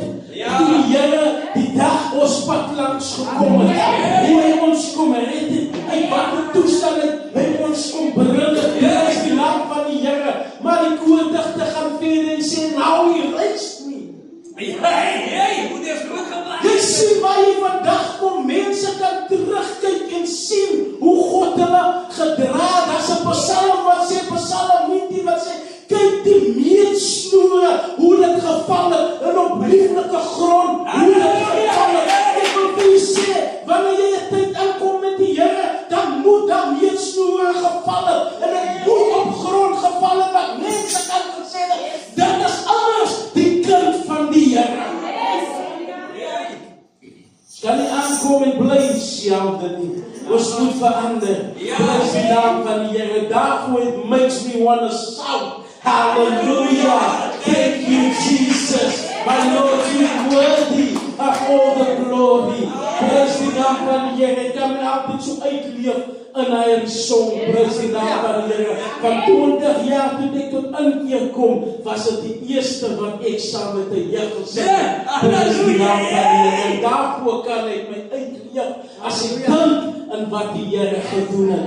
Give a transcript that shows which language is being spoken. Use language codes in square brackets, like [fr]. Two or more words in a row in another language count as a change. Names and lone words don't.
[af] Die Here die dag ons pad langs gekom het, hoe Hy ons kom red het, uit watter toestand Hy ons kom bring het. Dit is die naam van die Here. Maar die koordigte gaan verder en sê, [en] now He raised me. [af] Hoe dit is goed gebleven. Jy sien waar jy vandag kom, mense kan terugkyk en sien hoe God hulle gedra. Daar's 'n psalm wat sê, Psalm 19 wat sê, kyk die meetsnoere, hoe dit geval het, en op lieflike grond, hoe dit geval het. Ek wil vir jy sê, wanneer jy 'n tyd aankom met die Here, dan moet daar meetsnoere geval het, en dit moet op grond geval het, wat mense kan gesê het, dit is anders die kind van die Here. Kan nie aankom en bly dieselfde nie. Ons moet verander. Bless die naam van die Here. [en] Daarvoor it makes me want to shout. Hallelujah. Thank you, Jesus. My Lord, you are worthy of all the glory. [af] Bless die naam van die Here. Ek kan my altyd so uitleef in hy song. Bless die naam van die Here. Van 20 jaar toe ek tot inkeer kom, was dit die eerste wat ek saam met die Here gesing het. Bless die naam van die Here. En daarvoor kan ek my uitleef as ek dink in wat die Here gedoen het.